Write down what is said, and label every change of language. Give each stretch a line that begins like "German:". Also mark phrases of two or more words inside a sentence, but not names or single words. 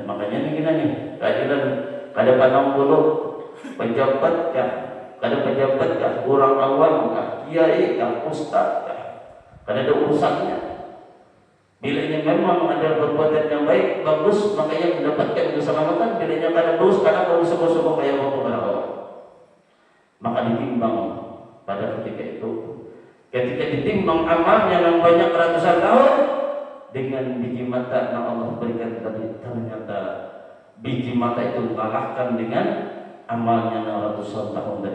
Banjar: Makanya ini kita nih keadilan kada pandang bulu pejabat kah, kada pejabat kah, orang awam kah, kiai kah, ustaz kah, kada ada urusannya.
Indonesian: Bila ini memang ada perbuatan yang baik, bagus, makanya mendapatkan keselamatan.
Banjar: Bila ini kada bagus, kada perlu semua kayak apa pada Allah.
Indonesian: Maka ditimbang pada ketika itu. Ketika ditimbang amalnya yang banyak ratusan tahun dengan biji mata yang Allah berikan tadi, ternyata biji mata itu kalahkan dengan amalnya yang ratusan tahun tadi.